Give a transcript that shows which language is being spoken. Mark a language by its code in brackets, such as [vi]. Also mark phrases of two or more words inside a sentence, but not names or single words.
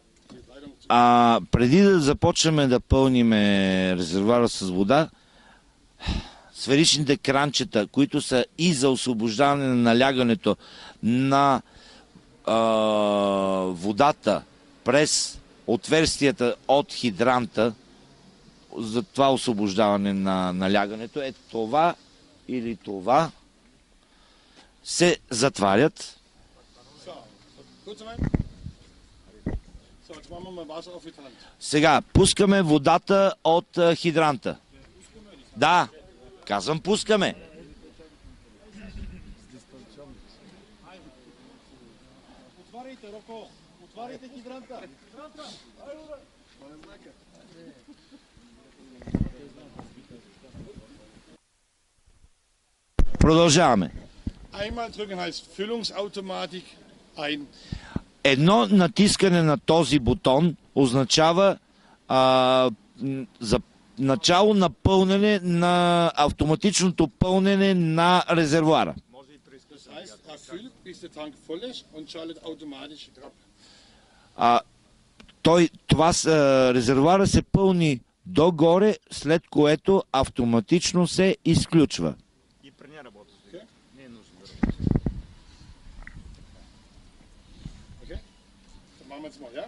[de] Die Leitung zu. [bg] Преди да започнем да пълниме резервуара с вода, сферичните кранчета, които са и за освобождаване на налягането на водата през отверстията от хидранта, за това освобождаване на налягането, е това или това, се затварят. [de] So, kurz rein. So, jetzt machen wir mal Wasser auf Hydrant. [bg] Сега пускаме водата от хидранта. Да, казвам пускаме. Отваряйте, Роко! Отваряйте хидранта! Продължаваме. [de] Einmal drücken heißt Füllungsautomatik ein. [bg] Едно натискане на този бутон означава за начало на пълнене на автоматичното пълнене на резервуара. [de] Das heißt, er füllt, bis der Tank voll ist und schaltet automatisch ab. [bg] Резервуара се пълни догоре, след което автоматично се изключва. И при нея работи. Okay? Не е нужно да Okay? [de] Dann machen wir jetzt mal, ja?